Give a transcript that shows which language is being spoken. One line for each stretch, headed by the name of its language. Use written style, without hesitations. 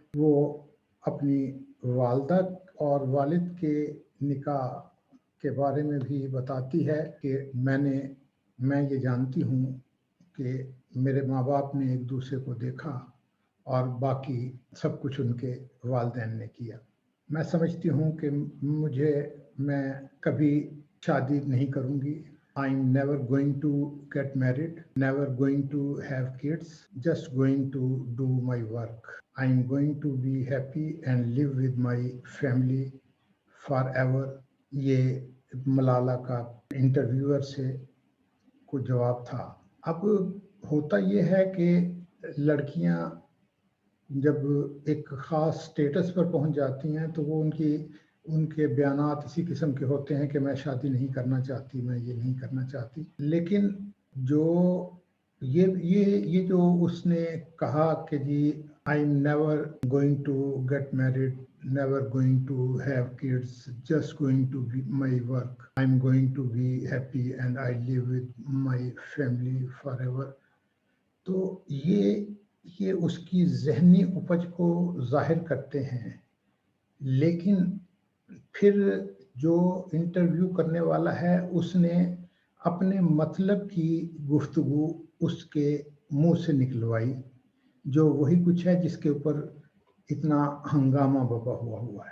Urdu: وہ اپنی والدہ اور والد کے نکاح کے بارے میں بھی بتاتی ہے کہ میں یہ جانتی ہوں کہ میرے ماں باپ نے ایک دوسرے کو دیکھا اور باقی سب کچھ ان کے والدین نے کیا. میں سمجھتی ہوں کہ میں کبھی شادی نہیں کروں گی.
English: I'm never going to get married, never going to have kids, just going to do my work. I'm going to be happy and live with my family forever.
Urdu: یہ ملالہ کا انٹرویور سے کو جواب تھا. اب ہوتا یہ ہے کہ لڑکیاں جب ایک خاص سٹیٹس پر پہنچ جاتی ہیں تو وہ ان کے بیانات اسی قسم کے ہوتے ہیں کہ میں شادی نہیں کرنا چاہتی، میں یہ نہیں کرنا چاہتی. لیکن جو یہ جو اس نے کہا کہ جی
English: I'm never going to get married, never going to have kids, just going to be my work. I'm going to be happy and I live with my family forever.
Urdu: تو یہ اس کی ذہنی اپج کو ظاہر کرتے ہیں. لیکن پھر جو انٹرویو کرنے والا ہے اس نے اپنے مطلب کی گفتگو اس کے منہ سے نکلوائی، جو وہی کچھ ہے جس کے اوپر اتنا ہنگامہ بپا ہوا ہے.